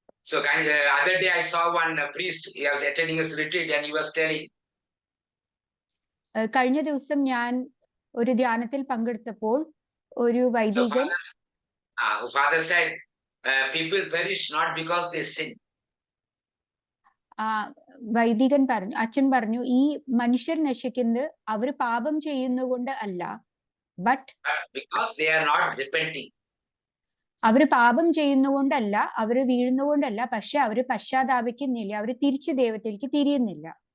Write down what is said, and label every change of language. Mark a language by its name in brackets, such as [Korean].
[English] So other day I saw one priest. He was attending his retreat and he was telling. [Malayalam] കഴിഞ്ഞ ദിവസം ഞാൻ ഒരു ധ്യാനത്തിൽ പങ്കെടുത്തപ്പോൾ ഒരു വൈദികൻ [English] Father said, people perish not because they sin. [Malayalam] വൈദികൻ പറഞ്ഞു, അച്ഛൻ പറഞ്ഞു, ഈ മനുഷ്യർ നശിക്കുന്നത് അവർ പാപം ചെയ്യുന്നതുകൊണ്ട് അല്ല, [English] But because they are not repenting. [Malayalam] അവര് പാപം ചെയ്യുന്നതുകൊണ്ടല്ല, അവര് വീഴുന്നതുകൊണ്ടല്ല, പക്ഷെ അവര് പശ്ചാത്താപിക്കുന്നില്ല, അവര് തിരിച്ച് ദൈവത്തിലേക്ക് തിരിയുന്നില്ല.